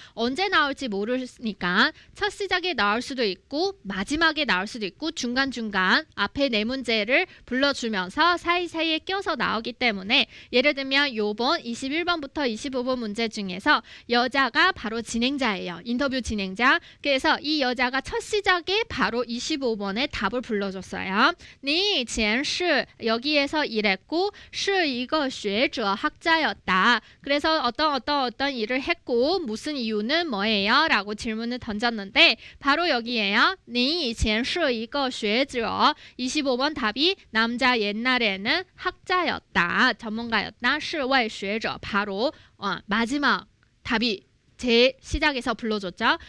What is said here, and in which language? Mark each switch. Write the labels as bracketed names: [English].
[Korean] 언제 나올지 모르니까 첫 시작에 나올 수도 있고 마지막에 나올 수도 있고 중간중간 앞에 네 문제를 불러주면서 사이사이에 껴서 나오기 때문에 예를 들면 요번 21번부터 25번 문제 중에서 여자가 바로 진행자예요. 인터뷰 진행자. 그래서 이 여자가 첫 시작에 바로 25번에 답을 불러줬어요. [Chinese] 你以前是 [Korean] 여기에서 이랬고 [Chinese] 是一个学者 [Korean] 학자였다. 그래서 어떤 일을 했고 무슨 이유는 뭐예요? 라고 질문을 던졌는데 바로 여기에요. [Chinese] 你以前是一个学者 [Korean] 25번 답이 남자 옛날에는 학자였다. 전문가였다. [Chinese] 是位学者 [Korean] 바로 마지막 답이 제 시작에서 불러줬죠.